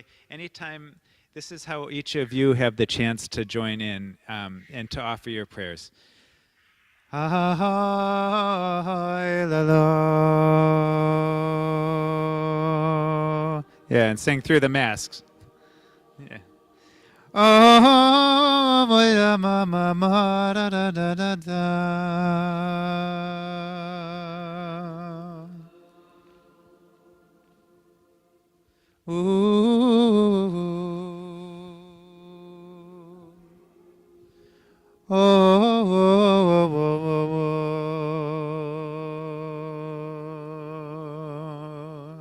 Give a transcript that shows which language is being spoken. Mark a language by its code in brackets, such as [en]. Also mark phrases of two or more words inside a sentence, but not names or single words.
[en] Anytime, this is how each of you have the chance to join in and to offer your prayers. Yeah, and sing through the masks. Yeah. Oh, ma ma ma da da da da da. Ooh. Oh, oh, oh, oh, oh.